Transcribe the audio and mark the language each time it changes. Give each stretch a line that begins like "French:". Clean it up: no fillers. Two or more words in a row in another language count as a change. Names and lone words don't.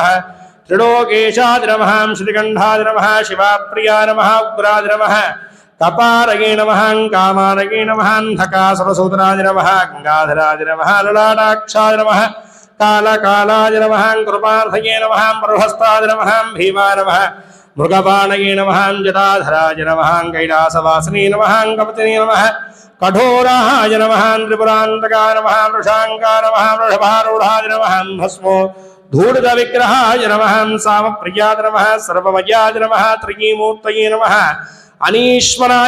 Sanskrit: త్రిలోకేశాయ నమః. శ్రీగంధాయ నమః. శివాప్రియాయ నమః. ఉగ్రాయ నమః. కపారగే నమః. కామారగే నమః. అంధకాసురసూదనాయ నమః. గంగాధరాయ నమః. లలాటాక్షాయ నమః. కాళకాళాయ నమః. కృపార్థయే నమః. బృహస్తాయ నమః. భీమాయ నమః. मृगपाणये नमः जटाधराय नमः कैलासवासिने नमः कपतिने नमः कठोराय नमः त्रिपुरान्तकाय नमः वृषाङ्काय नमः वृषभारूढाय नमः भस्मो धूर्तविग्रहाय नमः सामप्रियाय नमः सर्वमयाय नमः त्रिमूर्तये नमः अनीश्वराय